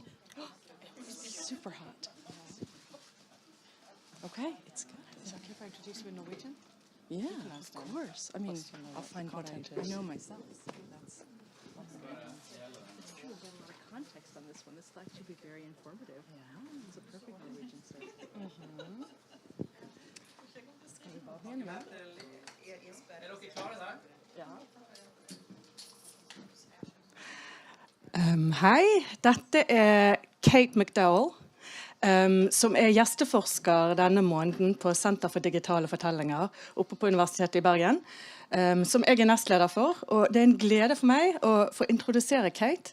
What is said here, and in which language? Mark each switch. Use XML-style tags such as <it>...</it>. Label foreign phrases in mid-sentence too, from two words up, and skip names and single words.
<en>It's super hot. Okay. It's good. Is it okay if I introduce you in Norwegian? Yeah, of course. I mean, I'll find what I know myself. So that's. It's true. We've got a lot of context on this one. This will actually be very informative. Yeah. It's a perfect Norwegian site.</en> <no>Skal vi bare begynne med? Hei, dette er Kate McDowell, som er gjesteforsker denne måneden på Senter for digitale fortellinger oppe på Universitetet i Bergen, som jeg er nestleder for, og det er en glede for meg å få introdusere Kate.</no>